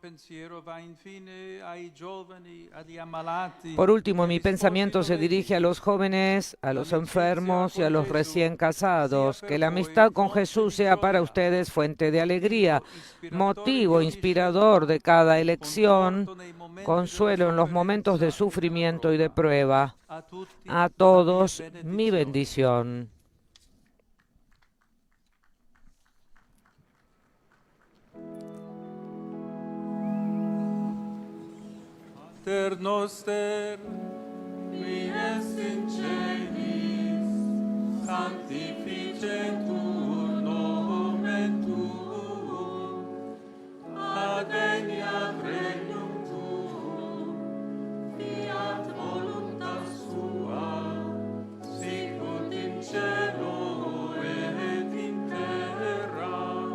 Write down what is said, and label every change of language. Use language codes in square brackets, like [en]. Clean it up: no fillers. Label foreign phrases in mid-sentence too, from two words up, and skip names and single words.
[es] Por último, mi pensamiento se dirige a los jóvenes, a los enfermos y a los recién casados. Que la amistad con Jesús sea para ustedes fuente de alegría, motivo inspirador de cada elección, consuelo en los momentos de sufrimiento y de prueba. A todos, mi bendición. [la] Pater noster, qui es in celis, sanctificetur nomen tuum, adveniat regnum tuum, fiat voluntas tua, sicut in cielo et in terra.